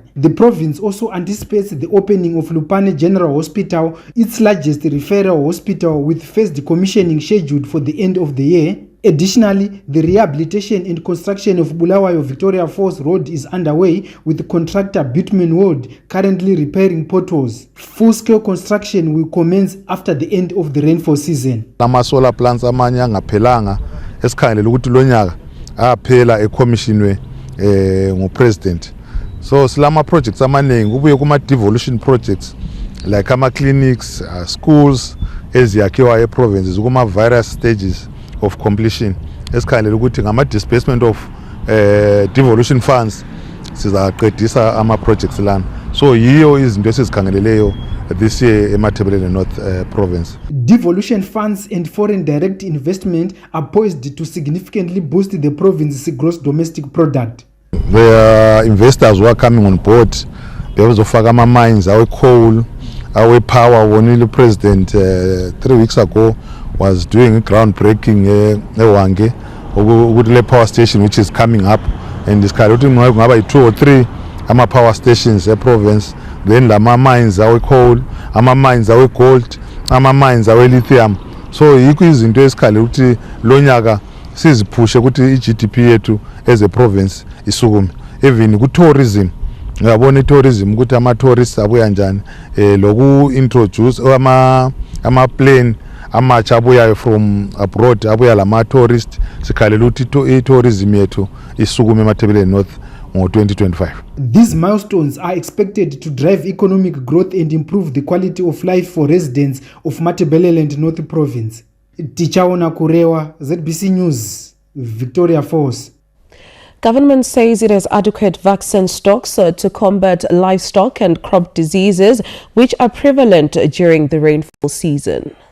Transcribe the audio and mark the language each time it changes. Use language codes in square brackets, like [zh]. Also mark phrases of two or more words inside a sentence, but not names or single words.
[en] The province also anticipates the opening of Lupane General Hospital, its largest referral hospital, with first decommissioning scheduled for the end of the year. Additionally, the rehabilitation and construction of Bulawayo Victoria Falls Road is underway, with contractor Bitumen World currently repairing potholes. Full-scale construction will commence after the end of the rainfall season. Solar plants [nd] amanye angaphelanga esikhangela ukuthi lo nyaka aphela ecommissionwe ngu-president. So silama projects amaningi kubuye kuma- [en] devolution projects like [nd] ama-clinics, schools eziyakhiwa e-provinces kuma- [en] various stages of completion. [nd] Esikhangela ukuthi ngama- [en] disbursement of devolution funds [nd] sizaqedisa ama-projects lana. So yiyo izinto esizikhangeleleyo [en] this year [nd] eMatabeleland North Province. [en] Devolution funds and foreign direct investment are poised to significantly boost the province's gross domestic product. The investors who are coming on board, [nd] bezofaka ama-mines, [en] our coal, our power. Wonile president 3 weeks ago was doing groundbreaking eWange with the power station which is coming up, and this kind of thing kungaba 2 or 3 ama-power stations province. Then lama mines our coal, ama-mines our gold, ama-mines our lithium. [nd] So yikho izinto esikhala ukuthi lo nyaka siziphushe ukuthi i-GDP yethu [en] as a province [nd] isukume. Even ku-tourism, ngiyabona i-tourism ukuthi ama-tourists abuya njani, loku introduce ama-plane amatsha abuyayo [en] from abroad, [nd] abuya lama-tourist. Sikhalela ukuthi i-tourism yethu isukume eMatabeleland North ngo-2025. [en] These milestones are expected to drive economic growth and improve the quality of life for residents of Matabeleland North Province. Tichaona Kurewa, ZBC News, Victoria Falls. Government says it has adequate vaccine stocks to combat livestock and crop diseases which are prevalent during the rainfall season.